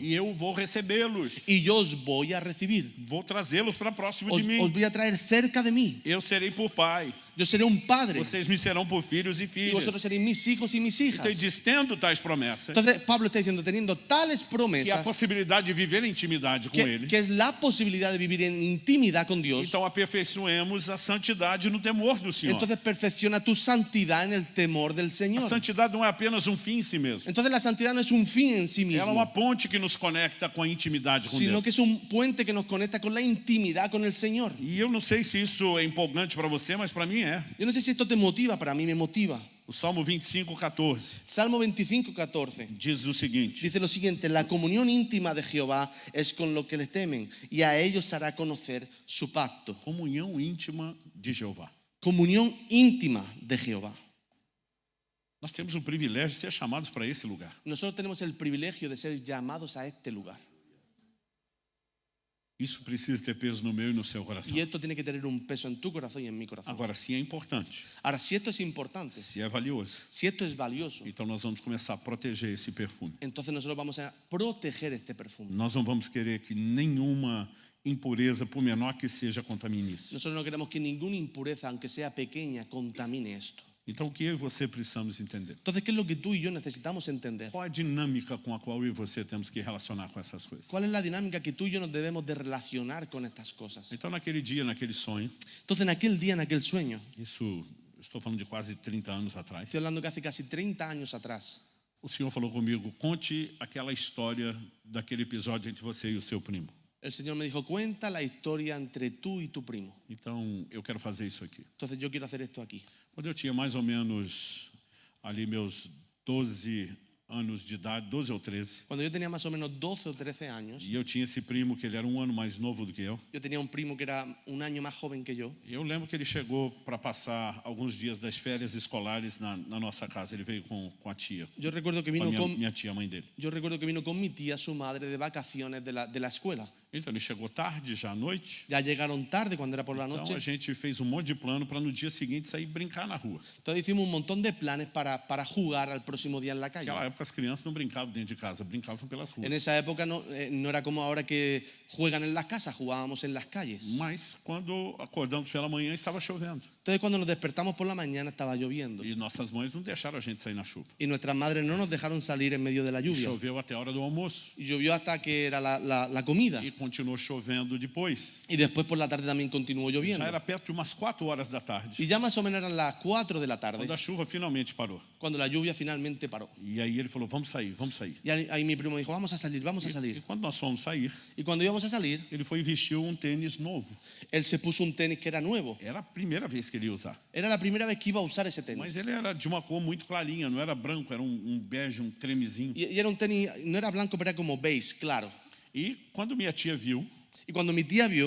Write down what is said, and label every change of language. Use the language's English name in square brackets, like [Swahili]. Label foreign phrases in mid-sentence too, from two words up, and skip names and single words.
[Portuguese] E eu vou recebê-los. [Spanish] Y yo os voy a recibir. [Portuguese] Vou trazê-los para próximo [Spanish] Os [Portuguese] de mim. [Spanish] voy a traer cerca de mí. [Portuguese] Eu serei por pai. [Spanish] Yo seré un padre. [Portuguese] Vocês me serão por filhos e [Spanish] Y [Portuguese] filhas. [Spanish] vosotros seréis mis hijos y mis hijas. [Portuguese] Então, ele diz, tendo tais promessas, [Spanish] Entonces Pablo está diciendo, teniendo tales [Portuguese] que a [Spanish] promesas, [Portuguese] possibilidade de viver em intimidade com Ele. [Spanish] que es la posibilidad de vivir en intimidad con Dios. [Portuguese] Então aperfeiçoemos a santidade no temor do Senhor. [Spanish] Entonces perfecciona tu santidad en el temor del [Portuguese] A [Spanish] Señor. [Portuguese] santidade não é apenas um fim em si mesmo. [Spanish] Entonces la santidad no es un fin en sí [Portuguese] Ela é uma [Spanish] mismo, [Portuguese] ponte que nos conecta com a intimidade com [Spanish] sino [Portuguese] Deus. [Spanish] que es un puente que nos conecta con la intimidad con el Señor. [Portuguese] E eu não sei se isso é empolgante para você, mas para mim é. [Spanish] Yo no sé si esto te motiva, para mí me motiva. [Portuguese] O Salmo 25:14 [Spanish] Salmo 25:14 [Portuguese] diz o seguinte: [Spanish] dice lo siguiente: la comunión íntima de Jehová es con los que le temen, y a ellos hará conocer su pacto. [Portuguese] comunhão íntima de Jeová. [Spanish] Comunión íntima de Jehová. [Portuguese] Nós temos o privilégio de ser chamados para esse lugar. [Spanish] Nosotros tenemos el privilegio de ser llamados a este lugar. [Portuguese] Isso precisa ter peso no meu e no seu coração. [Spanish] Y esto tiene que tener un peso en tu corazón y en mi corazón. [Portuguese] Agora, se é importante, [Spanish] Ahora, si esto es importante, [Portuguese] se é valioso, [Spanish] si esto es valioso, [Portuguese] então nós vamos começar a proteger esse perfume. [Spanish] entonces nosotros vamos a proteger este perfume. [Portuguese] Nós não vamos querer que nenhuma impureza, por menor que seja, contamine isso. [Spanish] Nosotros no queremos que ninguna impureza, aunque sea pequeña, contamine esto. [Portuguese] Então, o que eu e você precisamos entender? [Spanish] Entonces, ¿qué es lo que tú y yo necesitamos entender? [Portuguese] Qual a dinâmica com a qual eu e você temos que relacionar com essas coisas? [Spanish] ¿Cuál es la dinámica que tú y yo nos debemos de relacionar con estas cosas? [Portuguese] Então, naquele dia, naquele sonho, [Spanish] Entonces, en aquel día, en aquel sueño, [Portuguese] isso, estou falando de quase 30 anos atrás, [Spanish] estoy hablando que hace casi 30 años atrás, [Portuguese] o Senhor falou comigo: conte aquela história daquele episódio entre você e o seu primo. [Spanish] el Señor me dijo: cuenta la historia entre tú y tu primo. [Portuguese] Então, eu quero fazer isso aqui. [Spanish] Entonces, yo quiero hacer esto aquí. [Portuguese] Quando eu tinha mais ou menos ali meus 12 anos de idade, 12 ou 13, [Spanish] Cuando yo tenía más o menos 12 o 13 años, [Portuguese] e eu tinha esse primo que ele era um ano mais novo do que eu. [Spanish] yo tenía un primo que era un año más joven que yo. [Portuguese] E eu lembro que ele chegou para passar alguns dias das férias escolares na nossa casa. Ele veio com a tia, [Spanish] Yo recuerdo que [Portuguese] com a [Spanish] vino con, [Portuguese] minha tia, a mãe dele. [Spanish] yo recuerdo que vino con mi tía, su madre, de vacaciones de la escuela. [Portuguese] Então ele chegou tarde, já à noite. [Spanish] Ya llegaron tarde cuando era por la [Portuguese] Então [Spanish] noche. [Portuguese] a gente fez um monte de plano para no dia seguinte sair brincar na rua. [Spanish] Entonces hicimos un montón de planes para jugar al próximo día en la calle. [Portuguese] Naquela época as crianças não brincavam dentro de casa, brincavam pelas ruas. [Spanish] En esa época no era como ahora que juegan en las casas, jugábamos en las calles. [Portuguese] Mas quando acordamos pela manhã estava chovendo. [Spanish] Entonces cuando nos despertamos por la mañana estaba lloviendo. [Portuguese] E nossas mães não deixaram a gente sair na chuva. [Spanish] Y nuestras madres no nos dejaron salir en medio de la lluvia. [Portuguese] Choveu até a hora do almoço. [Spanish] Y llovió hasta que era la comida. [Portuguese] E continuou chovendo depois. [Spanish] Y después por la tarde también continuó lloviendo. [Portuguese] Já era perto de umas 4 horas da tarde, [Spanish] Y ya más o menos eran las 4 de la [Portuguese] quando [Spanish] tarde [Portuguese] a chuva finalmente parou. [Spanish] cuando la lluvia finalmente paró. [Portuguese] E aí ele falou, vamos sair, vamos sair. [Spanish] Y ahí mi primo dijo, vamos a salir, vamos a [Portuguese] E [Spanish] salir. [Portuguese] quando nós fomos sair, [Spanish] Y cuando íbamos a salir, [Portuguese] ele foi e vestiu um tênis novo. [Spanish] él se puso un tenis que era nuevo. [Portuguese] Era a primeira vez que ele ia usar. [Spanish] Era la primera vez que iba a usar ese [Portuguese] Mas [Spanish] tenis. [Portuguese] ele era de uma cor muito clarinha, não era branco, era um bege, um cremezinho. [Spanish] Y era un tenis, no era blanco, pero era como beige, claro. [Portuguese] E quando minha tia viu, [Spanish] Y cuando mi tía vio,